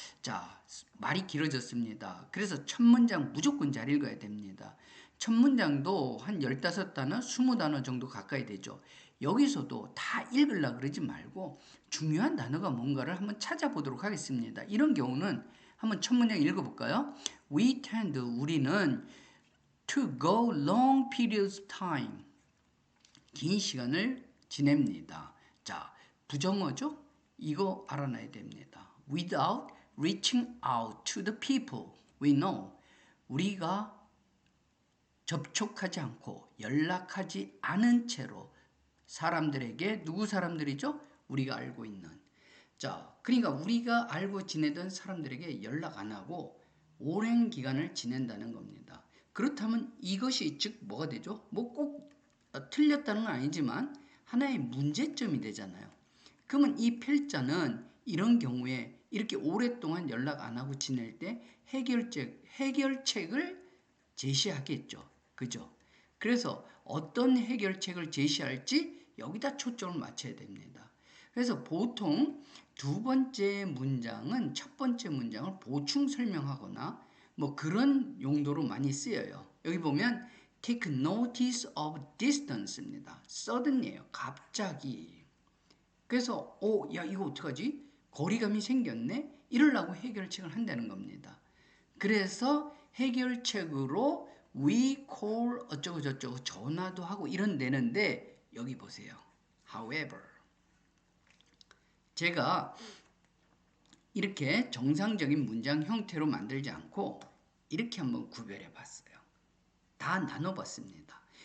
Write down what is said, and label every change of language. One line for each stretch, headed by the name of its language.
Korean: 자, 말이 길어졌습니다. 그래서 첫 문장 무조건 잘 읽어야 됩니다. 첫 문장도 한 15단어, 20단어 정도 가까이 되죠. 여기서도 다 읽으려고 그러지 말고 중요한 단어가 뭔가를 한번 찾아보도록 하겠습니다. 이런 경우는 한번 첫 문장 읽어볼까요?
English: We tend,
Korean: 우리는
English: to go long periods of time.
Korean: 긴 시간을 지냅니다. 자, 부정어죠? 이거 알아놔야 됩니다.
English: Without reaching out to the people we know.
Korean: 우리가 접촉하지 않고 연락하지 않은 채로 사람들에게 누구 사람들이죠? 우리가 알고 있는. 자, 그러니까 우리가 알고 지내던 사람들에게 연락 안 하고 오랜 기간을 지낸다는 겁니다. 그렇다면 이것이 즉 뭐가 되죠? 뭐 꼭 틀렸다는 건 아니지만 하나의 문제점이 되잖아요. 그러면 이 필자는 이런 경우에 이렇게 오랫동안 연락 안 하고 지낼 때 해결책을 제시하겠죠. 그죠? 그래서 어떤 해결책을 제시할지 여기다 초점을 맞춰야 됩니다. 그래서 보통 두 번째 문장은 첫 번째 문장을 보충 설명하거나 뭐 그런 용도로 많이 쓰여요. 여기 보면
English: take notice of distance
Korean: 입니다. sudden이에요. 갑자기. 그래서 야 이거 어떡하지? 거리감이 생겼네? 이러려고 해결책을 한다는 겁니다. 그래서 해결책으로
English: we call
Korean: 어쩌고 저쩌고 전화도 하고 이런 데는데 여기 보세요. However 제가 이렇게 정상적인 문장 형태로 만들지 않고 이렇게 한번 구별해 봤어요. 다 나눠 봤습니다.